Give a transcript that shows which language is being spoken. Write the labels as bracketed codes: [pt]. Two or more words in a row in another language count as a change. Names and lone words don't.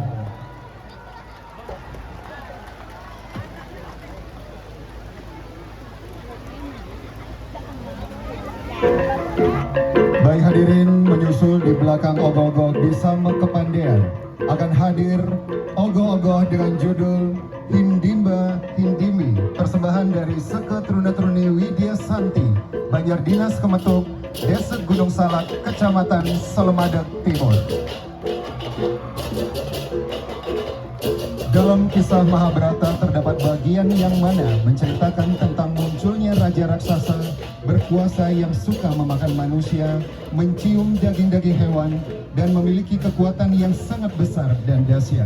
[id] Baik hadirin, menyusul di belakang ogoh-ogoh bisa kepandaian akan hadir ogoh-ogoh dengan judul Hindimba Hindimi, persembahan dari Seke Truna-Truni Widya Santi, Banjar Dinas Kemetuk, Desa Gunung Salak, Kecamatan Solomadeg Timur. Dalam kisah Mahabharata terdapat bagian yang mana menceritakan tentang munculnya raja raksasa berkuasa yang suka memakan manusia, mencium daging-daging hewan, dan memiliki kekuatan yang sangat besar dan dahsyat.